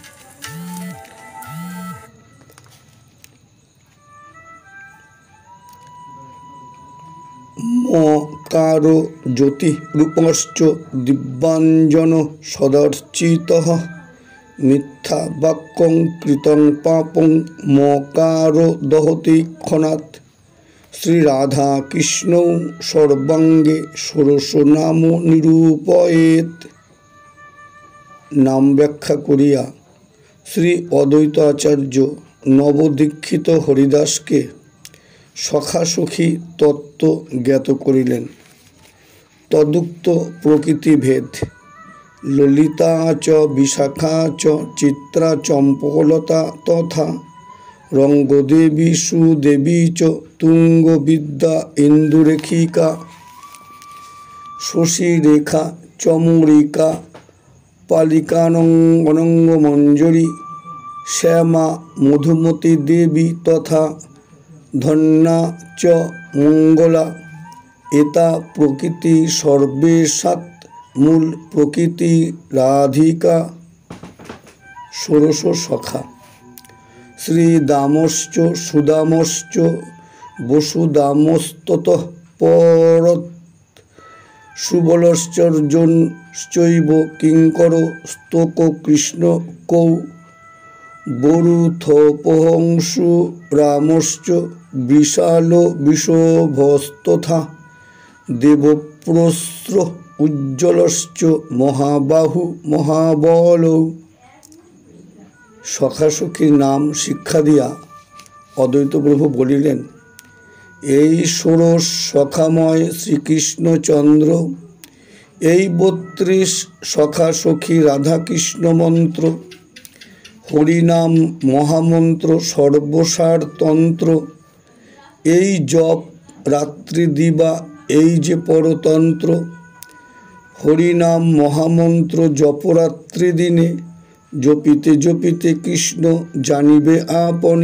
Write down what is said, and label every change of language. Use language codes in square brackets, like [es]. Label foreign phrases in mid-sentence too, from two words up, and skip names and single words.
[sa] মকার জ্যোতি রূপশ্চ দিব্যাঞ্জন সদর্চিতঃ মিথ্যা বাক্যং কৃতং পাপং মকার দহতি ক্ষণাৎ। শ্রী রাধা কৃষ্ণ সর্বাঙ্গে ষোড়শ নাম নিরূপয়েত। [bn] নাম ব্যাখ্যা করিয়া শ্রী অদ্বৈত আচার্য নবদীক্ষিত হরিদাসকে সখাসখী তত্ত্ব জ্ঞাত করিলেন। [sa] তদুক্ত প্রকৃতিভেদ ললিতা চ বিশাখা চ চিত্রা চম্পকলতা তথা রঙ্গদেবী সুদেবী চ তুঙ্গবিদ্যা ইন্দুরেখিকা শশীরেখা চমরিকা পালিকানঙ্গমঞ্জরী শ্যামা মধুমতী দেবী তথা ধন্যা চ মঙ্গলা এতা প্রকৃতি সর্বেষাৎ মূল প্রকৃতি রাধিকা। [bn] ষোড়শ সখা। [sa] শ্রীদামশ্চ সুদামশ্চ বসুদামস্ততঃ পরৎ সুবলশ্চর্যশ্চৈব কিঙ্কর স্তোক কৃষ্ণ কৌ বরুথোপহংসু রামশ্চ বিশাল বিষভস্তথা দেবপ্রস্র উজ্জ্বলশ্চ মহাবাহু মহাবলৌ। [bn] সখাসখীর নাম শিক্ষা দিয়া অদ্বৈত প্রভু বলিলেন, এই ষোড়শ সখাময় শ্রীকৃষ্ণচন্দ্র, এই 32 সখাসখী রাধাকৃষ্ণ মন্ত্র, হরিনাম মহামন্ত্র সর্বসার তন্ত্র, এই জপ রাত্রি দিবা এই যে পরতন্ত্র, হরিনাম মহামন্ত্র জপরাত্রি দিনে, জপিতে জপিতে কৃষ্ণ জানিবে আপনে।